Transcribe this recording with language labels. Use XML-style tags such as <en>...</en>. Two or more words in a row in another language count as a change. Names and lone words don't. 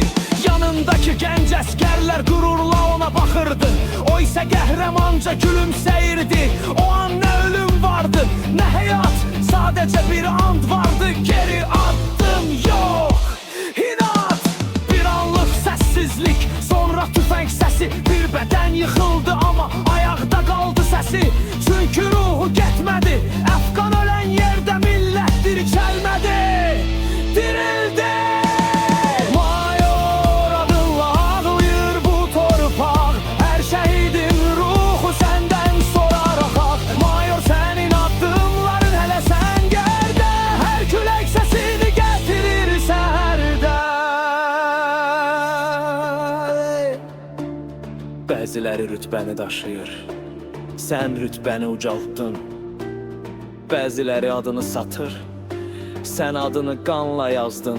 <tr>Yanındaki genç askerler gururla ona bakırdı. O ise qəhrəmanca gülümseyirdi. O an ne ölüm vardı ne hayat, sadece bir and vardı. Geri attım yok, inat, bir anlık sessizlik.</tr> <az>Sonra tüfəng səsi, bir bədən yıxıldı ama ayaqda qaldı səsi. Çünkü ruhu getmədi. Əfqan ölən yerdə millət dirçəlmədi, dirildi. Mayor adınla ağlayır bu torpaq.</az> <tr>Her şehidin ruhu senden sorar hak.</tr> <az>Mayor senin addımların hələ səngərdə. Her külək səsini gətirir səhərdə. Bəziləri rütbəni daşıyır, sən rütbəni ucaltdın. Bəziləri adını satır, sən adını qanla yazdın.</az>